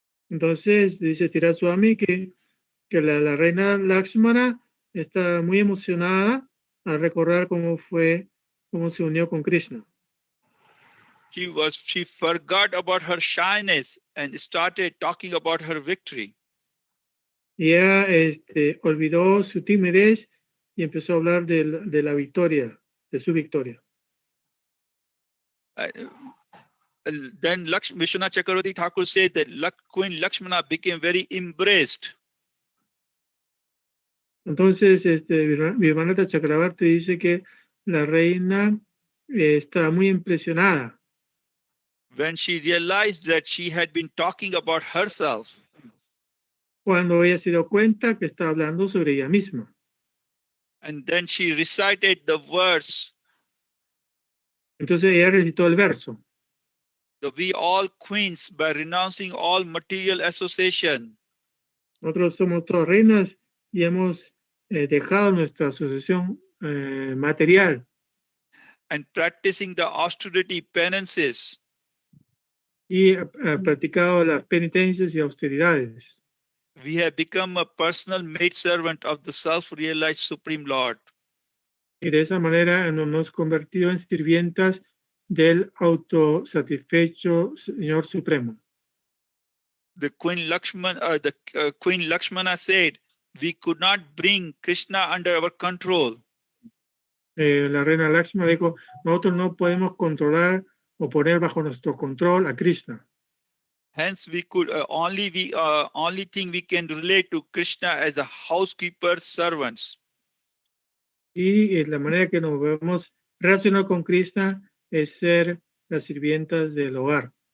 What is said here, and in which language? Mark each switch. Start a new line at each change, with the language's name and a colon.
Spanish: Entonces dice Sridhar Swami que la reina Lakshmana está muy emocionada al recordar cómo se unió con Krishna.
English: She forgot about her shyness and started talking about her victory.
Spanish: Y ella olvidó su timidez y empezó a hablar de la victoria, de su victoria.
English: Then Vishwanath Chakravarti Thakur said that Queen Lakshmana became very embraced.
Spanish: Entonces, Vishwanath Chakravarti dice que la reina está muy impresionada
English: When she realized that she had been talking about herself.
Spanish: Cuando ella se dio cuenta que está hablando sobre ella misma.
English: And then she recited the verse.
Spanish: Entonces ella recitó el verso.
English: We all queens by renouncing all material association.
Spanish: Nosotros somos todas reinas y hemos dejado nuestra asociación material.
English: And practicing the austerity penances.
Spanish: Y practicado las penitencias y austeridades.
English: We have become a personal maidservant of the self-realized Supreme Lord.
Spanish: Y de esa manera nos hemos convertido en sirvientas del autosatisfecho Señor Supremo.
English: The Queen Lakshmana said, we could not bring Krishna under our control.
Spanish: La reina Lakshmana dijo, nosotros no podemos controlar o poner bajo nuestro control a Krishna.
English: Hence, we could only thing we can relate to Krishna as a housekeeper's servants.
Spanish: Y la manera que nos podemos relacionar con Krishna es ser las sirvientas del hogar.